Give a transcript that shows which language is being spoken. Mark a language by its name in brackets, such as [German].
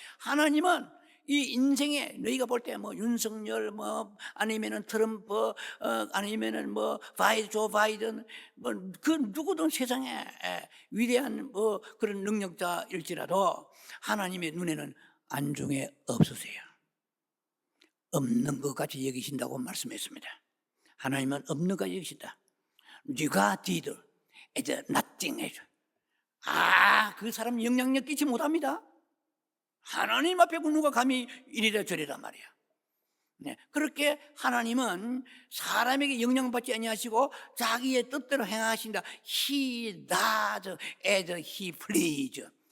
[Korean] 하나님은 이 인생에 너희가 볼 때 뭐 윤석열 아니면은 트럼프 아니면은 조 바이든 그 누구든 세상에 위대한 그런 능력자일지라도 하나님의 눈에는 안중에 없으세요. 없는 것 같이 여기신다고 말씀했습니다. 하나님은 없는 것 같이 여기신다. 네가 [English] did as nothing [Korean] 해줘. 그 사람 영향력 끼치 못합니다. 하나님 앞에 누가 감히 이리라 저리라 말이야. 네, 그렇게 하나님은 사람에게 영향받지 아니하시고 자기의 뜻대로 행하신다. [English] He does as he please.